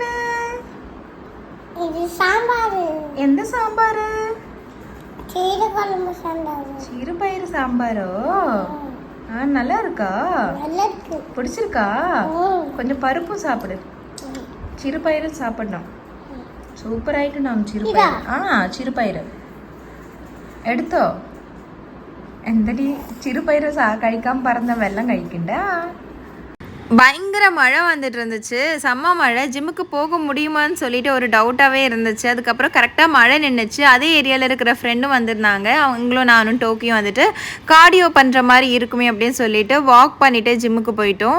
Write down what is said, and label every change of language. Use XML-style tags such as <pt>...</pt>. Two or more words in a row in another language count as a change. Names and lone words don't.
<ta>இது சாம்பார். எந்த சாம்பார்? சீரகுழம்பு சாம்பார். சிறுபயிறு சாம்பாரோ? நல்லா இருக்கா? நல்லா இருக்கு. பிடிச்சிருக்கா? கொஞ்சம் பருப்பும் சாப்பிடு, சிறுபயிறு சாப்பிடணும்.</ta> <ml>സൂപ്പർ ആയിട്ടുണ്ടാവും ചിറുപയർ. ചിറുപയർ എടുത്തോ? എന്തടി ചിറുപയർ കഴിക്കാൻ പറഞ്ഞ വെള്ളം കഴിക്കണ്ട.</ml> <ta>பயங்கர மழை வந்துட்டு இருந்துச்சு, செம்ம மழை. ஜிம்முக்கு போக முடியுமான்னு சொல்லிட்டு ஒரு டவுட்டாகவே இருந்துச்சு. அதுக்கப்புறம் கரெக்டாக மழை நின்றுச்சு. அதே ஏரியாவில் இருக்கிற ஃப்ரெண்டும் வந்திருந்தாங்க. அவங்களும் நானும் டோக்கியும் வந்துட்டு கார்டியோ பண்ணுற மாதிரி இருக்குமே அப்படின்னு சொல்லிட்டு வாக் பண்ணிவிட்டு ஜிம்முக்கு போயிட்டோம்.</ta>